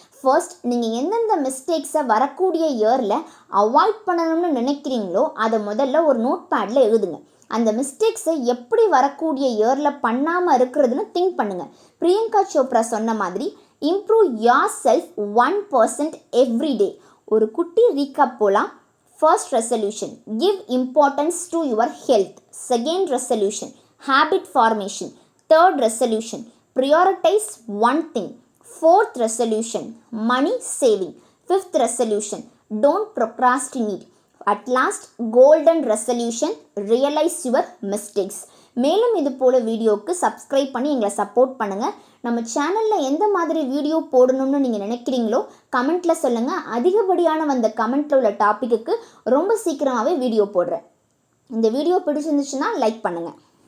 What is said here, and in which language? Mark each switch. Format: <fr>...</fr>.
<ta>First, நீங்கள் எந்தெந்த மிஸ்டேக்ஸை வரக்கூடிய இயரில் அவாய்ட் பண்ணணும்னு நினைக்கிறீங்களோ அதை முதல்ல ஒரு நோட் பேடில் எழுதுங்க. அந்த மிஸ்டேக்ஸை எப்படி வரக்கூடிய இயரில் பண்ணாமல் இருக்கிறதுன்னு திங்க் பண்ணுங்கள். பிரியங்கா சோப்ரா சொன்ன மாதிரி</ta> <en>Improve yourself 1% every day.</en> <ta>ஒரு குட்டி ரீகாப் போகலாம்.</ta> <en>First resolution, give importance to your health. Second resolution, habit formation. Third resolution, prioritize one thing. Fourth resolution, money saving. Fifth resolution, don't procrastinate. At last, golden resolution, realize your mistakes.</en> <ta>மேலும் இது போல வீடியோவுக்கு subscribe பண்ணி எங்களை support பண்ணுங்கள். நம்ம சேனலில் எந்த மாதிரி வீடியோ போடணும்னு நீங்கள் நினைக்கிறீங்களோ கமெண்ட்டில் சொல்லுங்கள். அதிகப்படியான வந்த கமெண்ட்டில் உள்ள டாப்பிக்கு ரொம்ப சீக்கிரமாகவே வீடியோ போடுறேன். இந்த வீடியோ பிடிச்சிருந்துச்சுன்னா லைக் பண்ணுங்கள்.</ta>